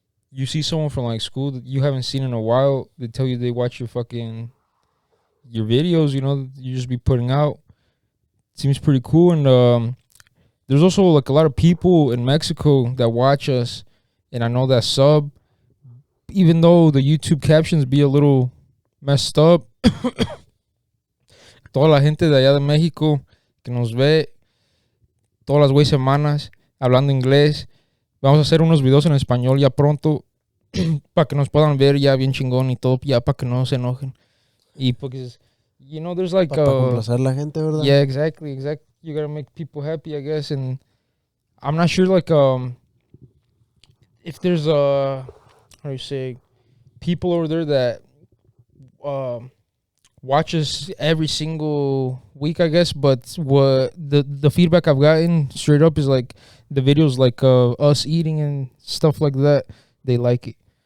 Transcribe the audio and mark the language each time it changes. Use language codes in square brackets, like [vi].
[en] You see someone from like school that you haven't seen in a while. They tell you they watch your videos. You just be putting out. Seems pretty cool. And there's also like a lot of people in Mexico that watch us, and I know that sub. Even though the YouTube captions be a little messed up, [es] toda la gente de allá de México que nos ve todas las semanas hablando inglés. Vamos a hacer unos videos en español ya pronto para que nos puedan ver ya bien chingón y todo, ya para que no se enojen. Y porque, [en] there's like... [es] Para complacer la gente, ¿verdad? [en] Yeah, exactly. You gotta make people happy, I guess. And I'm not sure, like, if there's, how do you say, people over there that watch us every single week, I guess. But what the feedback I've gotten straight up is like the videos like us eating and stuff like that. They like it.